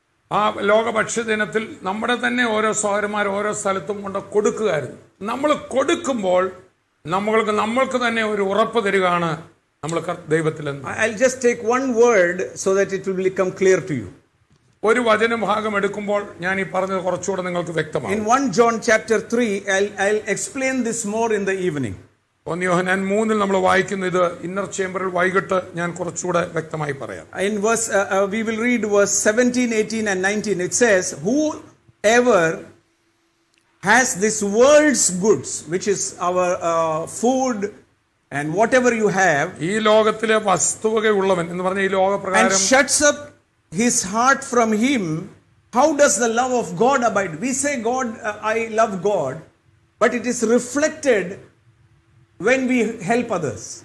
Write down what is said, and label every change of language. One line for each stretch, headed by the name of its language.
Malayalam: ആ ലോക ഭക്ഷ്യദിനത്തിൽ നമ്മുടെ തന്നെ ഓരോ സഹോദരന്മാർ ഓരോ സ്ഥലത്തും കൊണ്ട് കൊടുക്കുകയായിരുന്നു. നമ്മൾ കൊടുക്കുമ്പോൾ നമ്മൾക്ക് തന്നെ ഒരു ഉറപ്പ് തരികയാണ് നമ്മൾ ദൈവത്തിലെന്ന്.
English: I'll just take one word so that it will become clear to you.
Malayalam: ഒരു വചനഭാഗം എടുക്കുമ്പോൾ ഞാൻ ഈ പറഞ്ഞത് കുറച്ചുകൂടെ നിങ്ങൾക്ക് വ്യക്തമാണ്.
English: In 1 John chapter 3, I'll explain this more in the evening.
Malayalam: 1 യോഹന്നാൻ 3 നമ്മൾ വായിക്കുന്ന ഇത് ഇന്നർ ചേംബറിൽ വൈകിട്ട് ഞാൻ കുറച്ചുകൂടെ വ്യക്തമായി പറയാം.
English: In verse, we will read verse 17, 18 and 19. It says, whoever has this world's goods, which is our food and whatever you have,
Malayalam: ഈ ലോകത്തിലെ വസ്തുവകയുള്ളവൻ എന്ന് പറഞ്ഞ ഈ
English: and
Malayalam: ലോകപ്രകാരം
English: shuts up his heart from him, how does the love of God abide? We say God, I love God, but it is reflected when we help others.